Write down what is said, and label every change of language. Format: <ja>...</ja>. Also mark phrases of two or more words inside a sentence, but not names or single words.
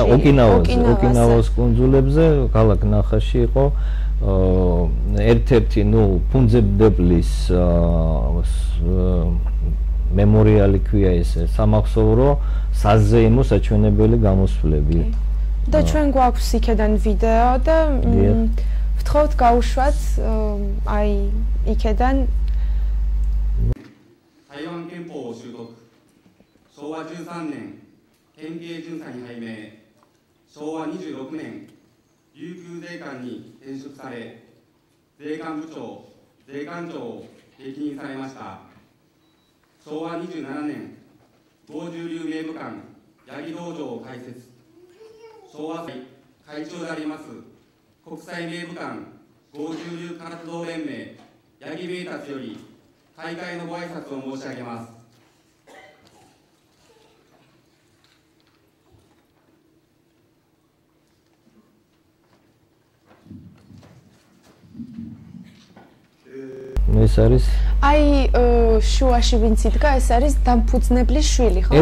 <ka>ოკინავას კუნძულებზე, ქალაქ ნახაში იყო ერთ-ერთი ფუნძებდებლის მემორიალი ქვია ესე, სამახსოვრო საზეიმო საჩვენებელი გამოსვლები. და ჩვენ გვაქვს იქედან ვიდეო და ვთხოვთ გაუშვათ აი იქედან</ka> <ja>台湾憲法を習得昭和13年憲兵巡査に拝命昭和26年琉球税関に転職され税関部長税関長を歴任されました昭和27年合重流名武館八木道場を開設昭和会会長であります国際名武館合重流活動連盟八木名達より開会のご挨拶を申し上げます。</ja> <ka>ეს არის აი შუაში ვინც იდგა ეს არის დამფუძნებლის შვილი ხო</ka>